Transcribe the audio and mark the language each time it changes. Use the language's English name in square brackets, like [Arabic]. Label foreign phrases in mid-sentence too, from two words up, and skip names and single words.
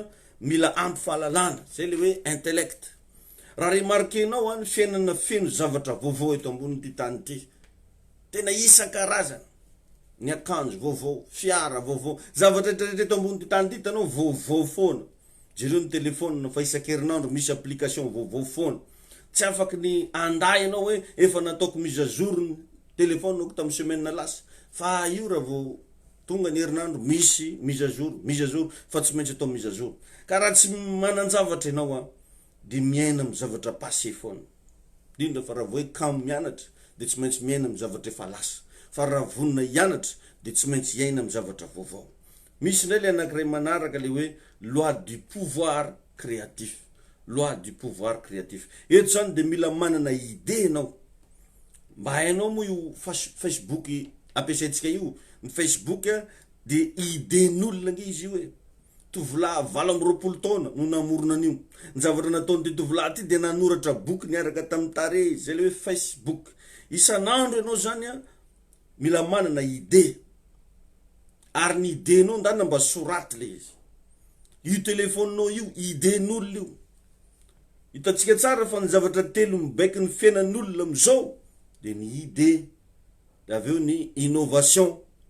[Malagasy] mila ampy fahalalana zay le hoe intellect raha remarquenao ny fiainana feno zavatra vaovao eto ambony tany ty tena isan-karazana ny akanjo vaovao fiara vaovao zavatra rehetrarehetra eto ambony tany ty tanao vaovao foana jereo ny telefôna fa isan-kerinandro misy application vaovao foana tsy afaky ny anday anao hoe efa nataoko [French] mise à jour [Malagasy] ny telefôna ko tamin'ny semaine lasa fa io raha vao tonga ny herinandro misy [French] mise à jour [Malagasy] fa tsy maintsy atao [French] mise à jour [Malagasy] ka raha tsy manan-javatra ianao de miaina amin'ny zavatra passé foana indrindra fa raha vao hoe kamo mianatra de tsy maintsy miaina amin'ny zavatra efa lasa fa raha vonona hianatra de tsy maintsy iaina amin'ny zavatra vaovao misy ndray le anankiray manaraka le hoe [French] loi du pouvoir créatif [Malagasy] eto zany de mila manana idée anao mba hainao moa io Facebook ampiasaitsika io ny Facebook de idén'olona nge izy io hoe tovolahy 20 taona no namorona an'io ny zavatra nataony tovolahy ty de nanoratra boky niaraka tamin'ny tare zay le hoe Facebook isanandro ianao zany mila manana idée ary ny idénao ndana mba soraty le izy io telefôninao io idén'olona io hitatsika tsara fa ny zavatra telo mibaiky ny fiainan'olona amizao de ny idée de aveo ny innovation